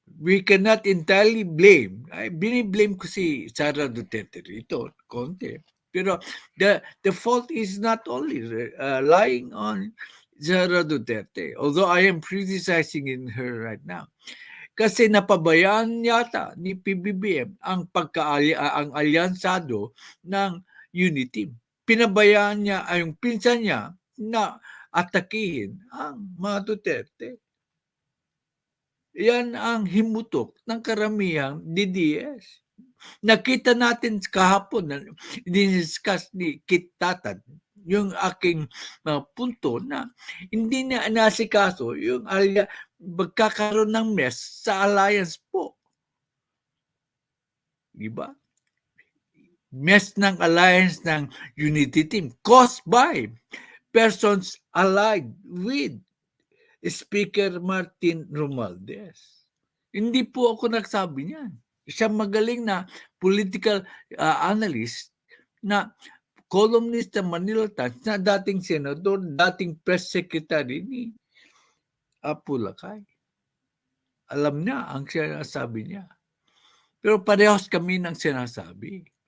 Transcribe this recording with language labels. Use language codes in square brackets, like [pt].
[en] We cannot entirely blame. [tl] Ay, biniblame ko si Sara Duterte rito, konti. [en] Pero the fault is not only lying on Sara Duterte, although I am criticizing in her right now. [tl] Kasi napabayaan yata ni PBBM ang ang alyansado ng Unity. Pinabayaan niya ay yung pinsan niya na atakihin ang mga Duterte. Yan ang himutok ng karamihang DDS. Nakita natin kahapon na diniscuss ni Kit Tatay yung aking punto na hindi na nasikaso yung magkakaroon ng mess sa alliance po. Diba? [en] Mess ng alliance ng Unity Team caused by persons allied with Speaker Martin Romualdez. [tl] Hindi po ako nagsabi niyan. Isang magaling na political analyst na columnist ng Manila Times na dating senador, dating press secretary ni Apulakay. Alam niya ang sinasabi niya. Pero parehas kami ng sinasabi.